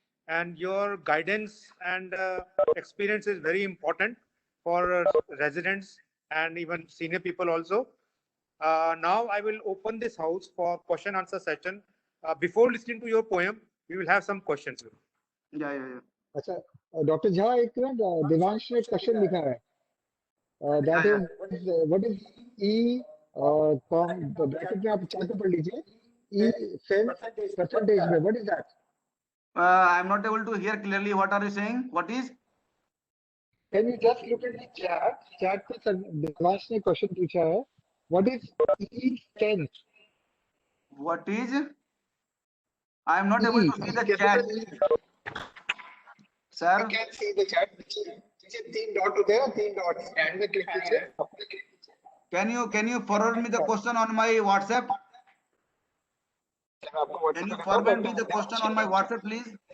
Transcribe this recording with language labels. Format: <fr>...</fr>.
<en>And your guidance and experience is very important for residents and even senior people also. Now I will open this house for question answer session. Before listening to your poem, we will have some questions. Yeah.</en> <hi>अच्छा, doctor Jha एक minute, Devansh ने question लिखा है.</hi> <en>That is, what is E?</en> <hi>Bracket में आप चार पे पढ़ लीजिए.</hi> <en>E sense percentage में, what is that? I am not able to hear clearly. What are you saying? What is? Can you just look at the chat?</en> <hi>Chat पे देवांश ने question पूछा है.</hi> <en>What is E sense? What is? I am not able to see the chat. Sir, I can see the chat.</en> <hi>नीचे तीन dot होते हैं, तीन dot. Stand में क्लिक कीजिए.</hi> <en>can you forward me the question on my WhatsApp? Can you forward me the question on my WhatsApp, please?</en>